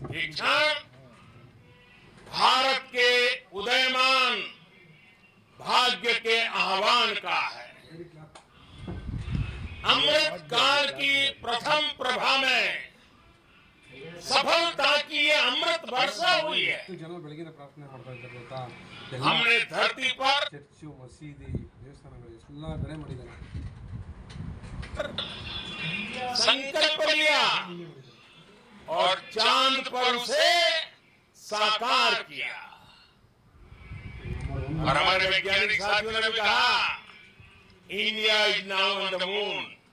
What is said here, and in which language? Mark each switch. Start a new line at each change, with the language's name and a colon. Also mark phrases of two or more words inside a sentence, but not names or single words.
Hindi: क्षण भारत के उदयमान भाग्य के आह्वान का है। अमृत काल की प्रथम प्रभा में सफलता की ये अमृत वर्षा हुई है।
Kannada: ಜನ ಬೆಳಗಿನ ಪ್ರಾರ್ಥನೆ ಮಾಡ್ತಾ ಇದ್ದಾರೆ ಗೊತ್ತಾ?
Hindi: हमने धरती पर
Kannada: ಚರ್ಚು, ಮಸೀದಿ, ದೇವಸ್ಥಾನಗಳು ಎಲ್ಲ ಕಡೆ ಮಾಡಿದ್ದಾರೆ.
Hindi: संकल्प लिया और चांद पर उसे साकार किया। और हमारे वैज्ञानिक साथियों ने भी कहा,
English: India is now on the moon.